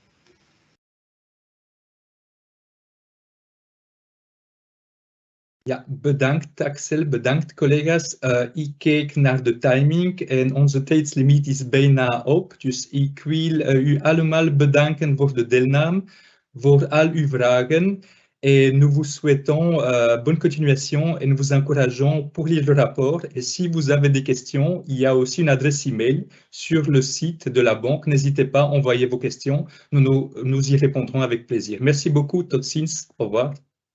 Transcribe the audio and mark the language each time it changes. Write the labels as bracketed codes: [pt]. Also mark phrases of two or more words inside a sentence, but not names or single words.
[nl] Ja, bedankt Axel, bedankt collega's. Ik kijk naar de timing en onze tijdslimiet is bijna op. Dus ik wil u allemaal bedanken voor de deelname, voor al uw vragen. [fr] Et nous vous souhaitons bonne continuation et nous vous encourageons pour lire le rapport. Et si vous avez des questions, il y a aussi une adresse email sur le site de la banque. N'hésitez pas à envoyer vos questions. Nous y répondrons avec plaisir. Merci beaucoup, [nl] tot ziens. [fr] Au revoir.